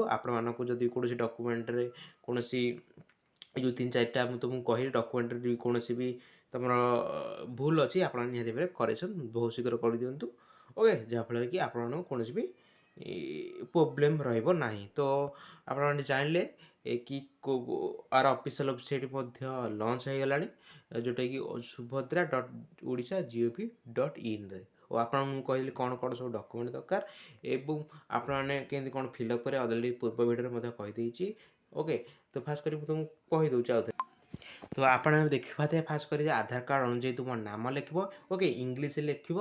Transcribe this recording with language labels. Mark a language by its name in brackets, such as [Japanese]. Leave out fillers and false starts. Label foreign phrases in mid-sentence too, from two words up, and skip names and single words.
[Odia] ଆପଣମାନଙ୍କୁ ଯଦି କୌଣସି ଡକ୍ୟୁମେଣ୍ଟରେ କୌଣସି ଏ ଯେଉଁ 3-4ଟା ମୁଁ ତୁମକୁ କହିଲି ଡକ୍ୟୁମେଣ୍ଟରେ ବି କୌଣସି ବି ତୁମର ଭୁଲ ଅଛି, ଆପଣ ନିହାତି ଭାବରେ କରେକ୍ସନ୍ ବହୁତ ଶୀଘ୍ର କରିଦିଅନ୍ତୁ। ଓକେ, ଯାହାଫଳରେ କି ଆପଣମାନଙ୍କୁ କୌଣସି ବି ପ୍ରୋବ୍ଲେମ୍ ରହିବ ନାହିଁ। ତ ଆପଣମାନେ ଜାଣିଲେ କି ଆର [English] official website [Odia] ମଧ୍ୟ ଲଞ୍ଚ ହେଇଗଲାଣି, ଯେଉଁଟାକି subhadra.odisha.gov.in ରେ। ଓ ଆପଣଙ୍କୁ ମୁଁ କହିଲି କ'ଣ ସବୁ ଡକ୍ୟୁମେଣ୍ଟ ଦରକାର ଏବଂ ଆପଣମାନେ କେମିତି କ'ଣ ଫିଲ୍ଅପ୍ କରିବେ ଅଲରେଡ଼ି ପୂର୍ବ ଭିଡ଼ିଓରେ ମଧ୍ୟ କହିଦେଇଛି। ଓକେ, ତ ଫାଷ୍ଟ କରି ମୁଁ ତୁମକୁ କହିଦେଉଛି ଆଉ ଥରେ। ତ ଆପଣ ଦେଖିପାରୁଥିବେ ଫାଷ୍ଟ କରି ଆଧାର କାର୍ଡ଼ ଅନୁଯାୟୀ ତୁମ ନାମ ଲେଖିବ। ଓକେ, ଇଂଲିଶରେ ଲେଖିବ।